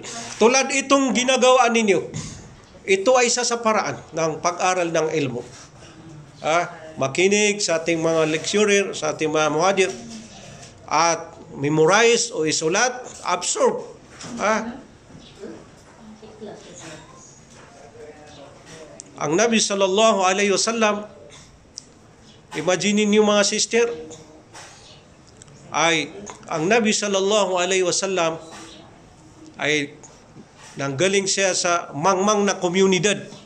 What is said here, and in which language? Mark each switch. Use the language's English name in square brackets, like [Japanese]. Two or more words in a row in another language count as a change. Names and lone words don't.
[Filipino] Tulad itong ginagawa ninyo. Ito ay isa sa paraan ng pag-aral ng ilmo. Makinig sa ating mga lecturer, sa ating mga muhadir, at memorize o isulat, absorb. Ang Nabi [Arabic] صلى الله عليه وسلم, [Filipino] imagine niyo mga sister, ay ang Nabi [Arabic] صلى الله عليه وسلم [Filipino] ay nanggaling siya sa mangmang na komunidad.